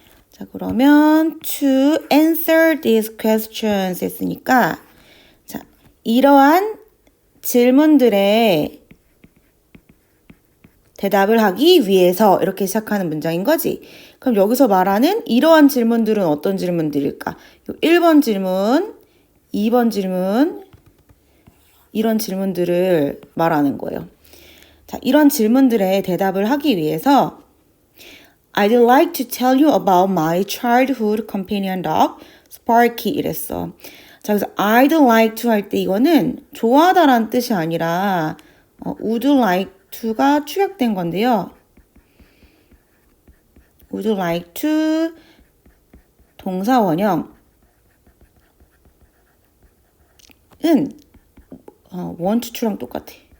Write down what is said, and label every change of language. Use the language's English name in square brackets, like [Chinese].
[Korean] 자, 그러면 to answer these questions 했으니까 자, 이러한 질문들의 대답을 하기 위해서 이렇게 시작하는 문장인 거지. 그럼 여기서 말하는 이러한 질문들은 어떤 질문들일까? 1번 질문, 2번 질문, 이런 질문들을 말하는 거예요. 자, 이런 질문들의 대답을 하기 위해서 [English] I'd like to tell you about my childhood companion dog, Sparky [Korean] 이랬어. 자, 그래서 I'd like to 할 때 이거는 좋아하다라는 뜻이 아니라 would like to가 축약된 건데요. would like to 동사 원형은 want to랑 똑같아.